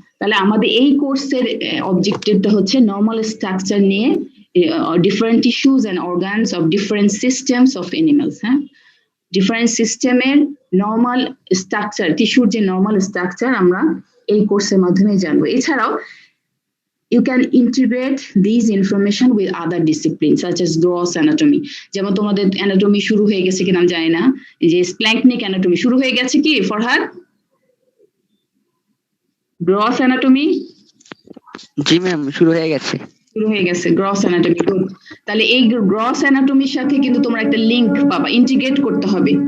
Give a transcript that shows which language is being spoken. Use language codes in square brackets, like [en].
[bn] তাহলে আমাদের এই কোর্সের অবজেক্টিভটা হচ্ছে নরমাল স্ট্রাকচার নিয়ে [en] different tissues and organs of different systems of animals. [bn] Different systemer normal structure, tissue যে normal structure আমরা এই কোর্সের মাধ্যমে জানবো। [en] এছাড়াও you can integrate these information with other disciplines such as gross anatomy. [bn] যেমন তোমাদের anatomy শুরু হয়ে গেছে কিনা আমি জানি না, যে splanchnic anatomy শুরু হয়ে গেছে কি ফরহাদ? Gross anatomy জি ম্যাম, শুরু হয়ে গেছে। শুরু হয়ে গেছে গ্রস অ্যানাটমি। গুড। তাহলে এই গ্রস অ্যানাটমির সাথে কিন্তু তোমরা একটা লিংক পাবা, ইন্টিগ্রেট করতে হবে।